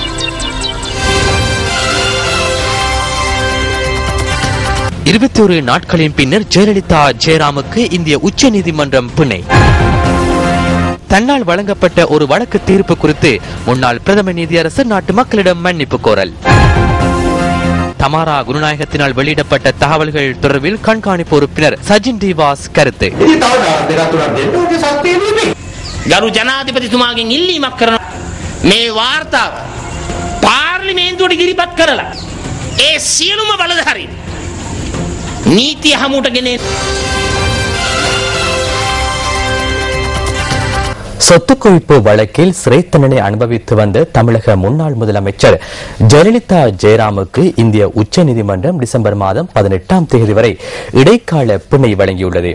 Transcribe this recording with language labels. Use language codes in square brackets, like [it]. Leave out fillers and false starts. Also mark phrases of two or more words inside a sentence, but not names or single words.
[ta] இருபத்தொரு நாட்களின் பின்னர் ஜெயலலிதா ஜெயராமுக்கு இந்திய உச்ச நீதிமன்றம் பிணை. தன்னால் வழங்கப்பட்ட ஒரு வழக்கு தீர்ப்பு குறித்து முன்னாள் பிரதம நீதியரசர் நாட்டு மக்களிடம் மன்னிப்பு கோரல். தமாரா குருநாயகத்தினால் வெளியிடப்பட்ட தகவல்கள் தொடர்பில் கண்காணிப்பு உறுப்பினர் சஜின் டிவாஸ் கருத்து. [si] ගරු ජනාධිපතිතුමාගෙන් ඉල්ලීමක් කරන මේ වාර්තාව පාර්ලිමේන්තුවට ඉදිරිපත් කරලා ඒ සියලුම බලධාරීන් නීතිය හමුවට ගෙන [ta] சொத்து குவிப்பு வழக்கில் சிறை தண்டனை அனுபவித்து வந்த தமிழக முன்னாள் முதலமைச்சர் ஜெயலலிதா ஜெயராமுக்கு இந்திய உச்சநீதிமன்றம் டிசம்பர் மாதம் 18ஆம் தேதி வரை இடைக்கால பிணை வழங்கியுள்ளது.